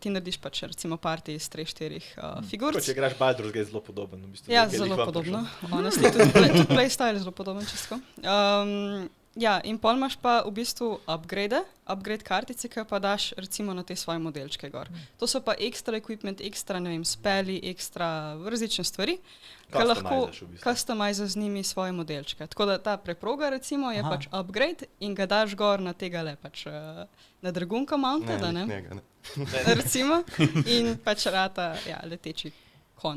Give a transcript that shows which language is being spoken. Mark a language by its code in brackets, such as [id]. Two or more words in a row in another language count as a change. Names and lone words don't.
[sl] Ti narediš pač recimo party iz 3-4 figurc. Če igraš Baldur's Gate, zelo podoben. V bistvu, zelo podobno. Honestly, tudi playstyle zelo podoben čisto. In pol imaš pa v bistvu upgrade kartice, ki pa daš recimo na te svoje modelčke gor. To so pa [en] extra equipment, [sl] extra, ne vem, speli, extra različne stvari, ki lahko customizeš z njimi svoje modelčke. Tako da ta preproga recimo je pač upgrade in ga daš gor na tega le pač na Dragunka mounted, ne? Recimo, in pač rata leteči konj.